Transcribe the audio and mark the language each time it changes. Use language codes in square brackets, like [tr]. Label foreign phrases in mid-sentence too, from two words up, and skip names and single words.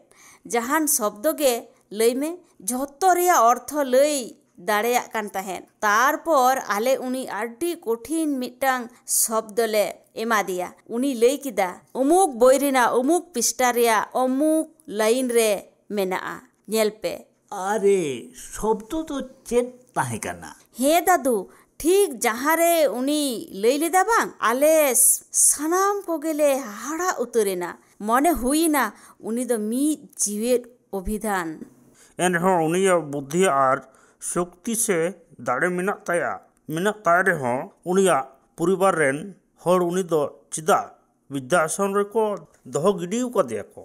[sat] ᱡᱟᱦᱟᱱ ᱥᱚᱵᱫᱚ ᱜᱮ ᱞᱟᱹᱭ ᱢᱮ, ᱡᱷᱚᱛᱚ ᱨᱮᱭᱟᱜ ᱚᱨᱛᱷᱚ ᱞᱟᱹᱭ ᱫᱟᱲᱮᱭᱟᱜ ᱠᱟᱱ ᱛᱟᱦᱮᱸᱫ। ᱛᱟᱨᱯᱚᱨ ᱟᱞᱮ ᱩᱱᱤ ᱟᱹᱰᱤ ᱠᱚᱴᱷᱤᱱ ᱢᱤᱫᱴᱟᱝ ᱥᱚᱵᱫᱚ ᱞᱮ ᱮᱢᱟᱫᱮᱭᱟ। ᱩᱱᱤ ᱞᱟᱹᱭ ᱠᱮᱫᱟ, ᱩᱢᱩᱠ ᱵᱳᱭ ᱨᱮᱱᱟᱜ ᱩᱢᱩᱠ ᱯᱤᱥᱴᱟ ᱨᱮᱭᱟᱜ ᱚᱢᱩᱠ ᱞᱟᱭᱤᱱ ᱨᱮ ᱢᱮᱱᱟᱜᱼᱟ, ᱧᱮᱞ ᱯᱮ। ᱟᱨᱮ ᱥᱚᱵᱫᱚ ᱫᱚ ᱪᱮᱫ ᱛᱟᱦᱮᱸ ᱠᱟᱱᱟ. ᱦᱮᱸ ᱫᱟᱫᱩ, ᱴᱷᱤᱠ ᱡᱟᱦᱟᱸᱨᱮ ᱩᱱᱤ ᱞᱟᱹᱭ ᱞᱮᱫᱟ ᱵᱟᱝ, ᱟᱞᱮ ᱥᱟᱱᱟᱢ ᱠᱚᱜᱮᱞᱮ ᱦᱟᱦᱟᱲᱟ ᱩᱛᱟᱹᱨᱮᱱᱟ। ᱢᱚᱱᱮ ᱦᱩᱭᱱᱟ ᱩᱱᱤ ᱫᱚ ᱢᱤᱫ ᱡᱤᱣᱮᱫ ᱚᱵᱷᱤᱫᱷᱟᱱ। ᱮᱱᱨᱮᱦᱚᱸ ᱩᱱᱤᱭᱟᱜ ᱵᱩᱫᱽᱫᱷᱤ ᱟᱨ ᱥᱚᱠᱛᱤ ᱥᱮ ᱫᱟᱲᱮ ᱢᱮᱱᱟᱜ ᱛᱟᱭ ᱨᱮᱦᱚᱸ ᱩᱱᱤᱭᱟᱜ ᱯᱚᱨᱤᱵᱟᱨ ᱨᱮᱱ ᱦᱚᱲ ᱩᱱᱤ ᱫᱚ ᱪᱮᱫᱟᱜ ᱵᱤᱫᱽᱫᱷᱟᱥᱚᱢ ᱨᱮᱠᱚ ᱫᱚᱦᱚ ᱜᱤᱰᱤ ᱟᱠᱟᱫᱮᱭᱟ ᱠᱚ?